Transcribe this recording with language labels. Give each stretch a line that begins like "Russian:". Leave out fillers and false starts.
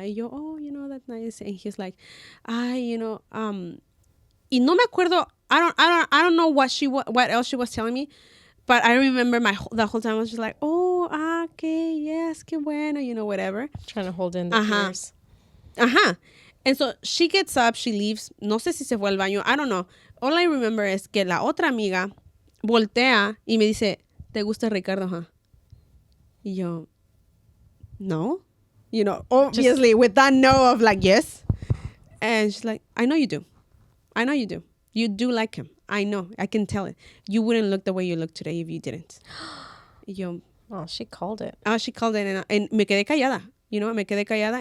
Spanish: Y yo,
English: oh, you know, that's nice. And he's like, you know,
Spanish: y no me acuerdo,
English: I don't know what else she was telling me. But I remember the whole time I was just like, oh, okay, yes,
Spanish: qué bueno,
English: you know, whatever. Trying to hold in the tears. And so she gets up, she leaves.
Spanish: No sé si se fue al baño,
English: I don't know. All I remember
Spanish: es que la otra amiga voltea y me dice, ¿te gusta Ricardo, huh? Y yo, no.
English: You know, obviously with that no of like, yes. And she's like, I know you do. You do like him. I know. I can tell it. You wouldn't look the way you look today if you didn't.
Spanish: Y yo,
English: oh, she called it. She called it. And
Spanish: me quedé callada.
English: You know, me quedé callada.